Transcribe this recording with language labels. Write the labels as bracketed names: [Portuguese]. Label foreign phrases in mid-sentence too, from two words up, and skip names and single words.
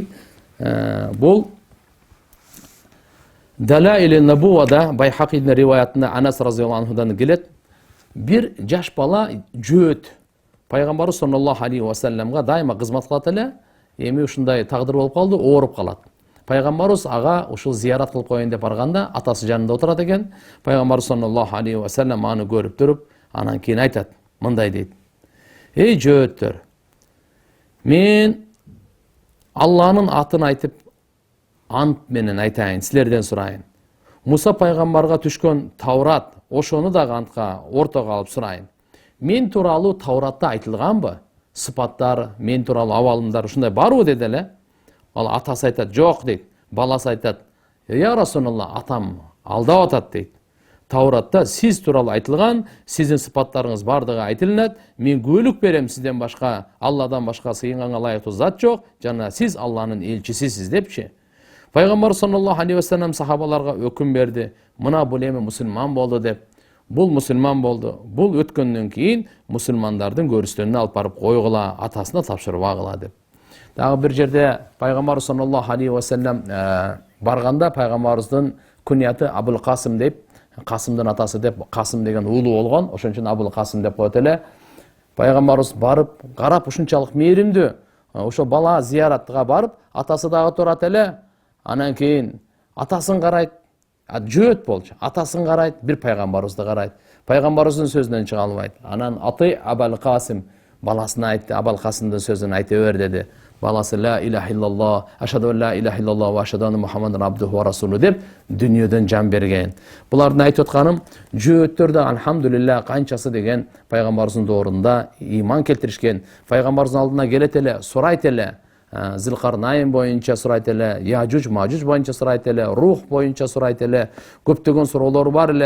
[Kyrgyz] Бул Далаили Набувада Байхақидин риваятында Анас [Arabic] رضي الله عنه [Kyrgyz] келет. Бир жаш бала жөөт пайгамбарыбыз [Arabic] صلى الله عليه وسلم [Kyrgyz] дайыма кызмат кылат эле. Эми ушундай тагдыр болуп калды, ооруп калат. Пайгамбарыбыз ага ушул зиярат кылып коеюн деп барганда, атасы жанында отурат экен. Пайгамбарыбыз [Arabic] صلى الله عليه وسلم [Kyrgyz] аны көрүп туруп, анан кийин айтат, мындай дейт: "Эй жөөттөр, мен Алланын атын айтып ант менен айтайын, силерден сурайын. Муса пайгамбарга түшкөн Таурат, ошону дагы антка ортого алып сурайын. Мен тууралуу Тауратта айтылганбы? Сыпаттар, мен тууралуу абалымдар ушундай барбы?" деди эле. Ал атасы айтат: "Жок" дейт. Баласы айтат: "Я Расулалла, атам алдап атат" дейт. Тауратта сиз тууралуу айтылган, сиздин сыпаттарыңыз бардыгы айтылынат. Мен күбөлүк берем, сизден башка, Алладан башка сыйынганга ылайыктуу зат жок, жана сиз Алланын элчисисиз" депчи. Пайгамбар [Arabic] صلى الله عليه وسلم [Kyrgyz] сахабаларга өкүм берди. Мына бул эми мусулман болду деп. Бул мусулман болду. Бул өткөндөн кийин мусулмандардын көрүстөнүнө алып барып койгула, атасына тапшырып агыла деп. Дагы бир жерде пайгамбар [Arabic] صلى الله عليه وسلم [Kyrgyz] барганда пайгамбарыбыздын күнияты Абул Касым деп, Касымдын атасы деп, Касым деген уулу болгон, ошон үчүн Абул Касым деп коет эле. Пайгамбарыбыз барып, карап ушунчалык мээримдүү, ошо бала зияратка барып, атасы дагы турат эле. Анан кийин атасын карайт, жөөт болчу. Атасын карайт, бир пайгамбарыбызды карайт. Пайгамбарыбыздын сөзүнөн чыга албайт. Анан аты Абул Касым баласына айтты, Абул Касымдын сөзүн айта бер деди. Баласы [Arabic] لا إله إلا الله أشهد أن لا إله إلا الله وأشهد أن محمدا عبده ورسوله [Kyrgyz] деп дүниөдөн жан берген. Булардын айтып атканым, жөөттөр да алхамдулилlah канчасы деген пайгамбарыбыздын доорунда иман келтиришкен. Пайгамбарыбыздын алдына келет эле, сурайт эле. Зилкарнайын боюнча сурайт эле, Яжуж Мажуж боюнча сурайт эле, рух боюнча сурайт эле, көптөгөн суроолор бар эле.